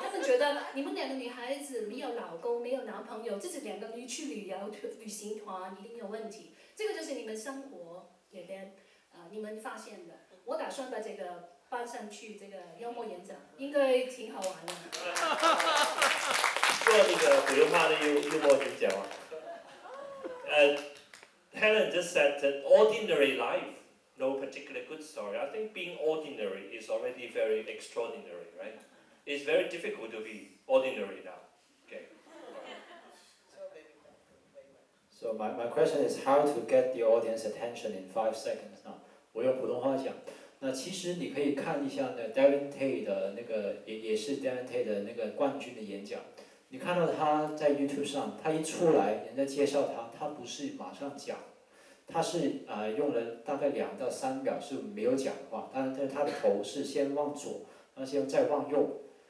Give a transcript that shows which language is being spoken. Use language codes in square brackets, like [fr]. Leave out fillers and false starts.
[zh] 他们觉得你们2个女孩子没有老公，没有男朋友，自己2个人去旅行团一定有问题。这个就是你们生活里边你们发现的。我打算把这个搬上去，这个幽默演讲应该挺好玩的。做那个普通话的幽默演讲啊。 [en] Helen just said that ordinary life, no particular good story. I think being ordinary is already very extraordinary, right? It's very difficult to be ordinary now. Okay. So my question is how to get the audience attention in 5 seconds [zh] 啊，我用普通话讲。那其实你可以看一下那 Darren Tay 的那个也是 Darren Tay 的那个冠军的演讲。你看到他在 YouTube 上，他一出来，人家介绍他，他不是马上讲，他是用了大概2到3秒是没有讲话，但是他的头是先往左，然后先再往右。